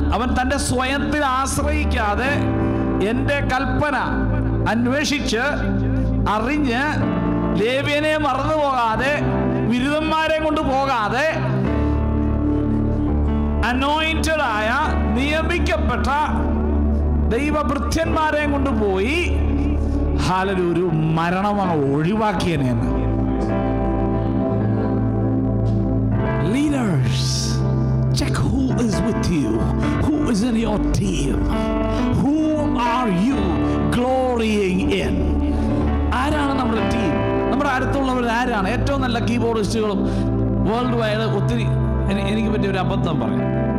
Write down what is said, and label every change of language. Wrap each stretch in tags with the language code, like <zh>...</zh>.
<ml>അവൻ തൻ്റെ സ്വയത്തിൽ ആശ്രയിക്കാതെ എൻ്റെ കൽപ്പന അന്വേഷിച്ച് അറിഞ്ഞ് ലേവ്യനെ മറന്നു പോകാതെ വിരുദ്ധന്മാരെ കൊണ്ട് പോകാതെ അനോയിന്റഡ് ആയ നിയമിക്കപ്പെട്ട ദൈവഭൃത്യന്മാരെ കൊണ്ടുപോയി ഒരു മരണം ഒഴിവാക്കിയനെന്ന്.</ml> <en>Leaders, check who is with you, who is in your team, who are you glorying in.</en> <ml>ആരാണ് നമ്മുടെ ടീം? നമ്മുടെ അടുത്തുള്ളവർ ആരാണ്? ഏറ്റവും നല്ല കീബോർഡിസ്റ്റുകളും വേൾഡ് വൈഡ് ഒത്തിരി. എനിക്ക് പറ്റിയ ഒരു അബദ്ധം പറയാം.</ml>